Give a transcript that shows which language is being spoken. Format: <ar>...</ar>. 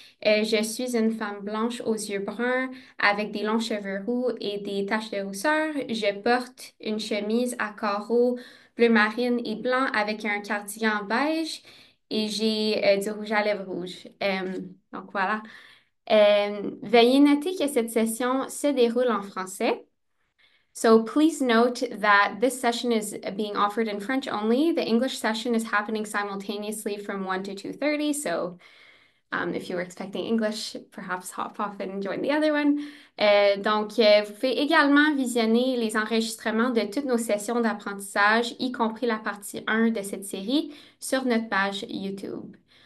<fr>Je suis une femme blanche aux yeux bruns avec des longs cheveux roux et des taches de rousseur. Je porte une chemise à carreaux bleu marine et blanc avec un cardigan beige et j'ai du rouge à lèvres rouge. Donc voilà. Veuillez noter que cette session se déroule en français.</fr> <en>So please note that this session is being offered in French only. The English session is happening simultaneously from 1 to 2:30. If you were expecting English, perhaps hop off and join the other one.</en> <fr>Vous pouvez également visionner les enregistrements de toutes nos sessions d'apprentissage, y compris la partie 1 de cette série, sur notre page YouTube.</fr>